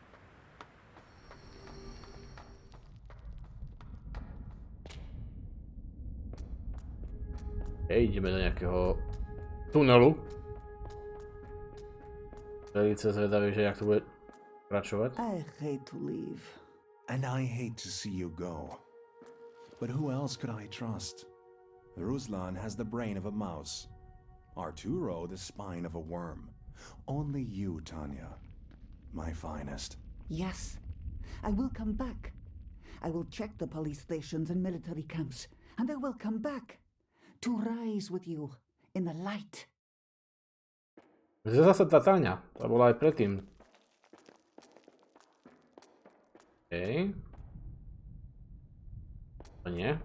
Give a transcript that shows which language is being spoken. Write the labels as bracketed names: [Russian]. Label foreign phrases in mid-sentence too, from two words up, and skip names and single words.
[Slovak] Ideme do nejakého tunelu. Velice zvedavý, že jak to bude pokračovať. [English] I hate to leave. And I hate to see you go. But who else could I trust? Ruslan has the brain of a mouse. Arturo the spine of a worm. Only you, Tanya. My finest. Yes. I will come back. I will check the police stations and military camps. And I will come back. To rise with you in the light. [Slovak] Zase tá Táňa, to bola aj predtým. OK. To nie.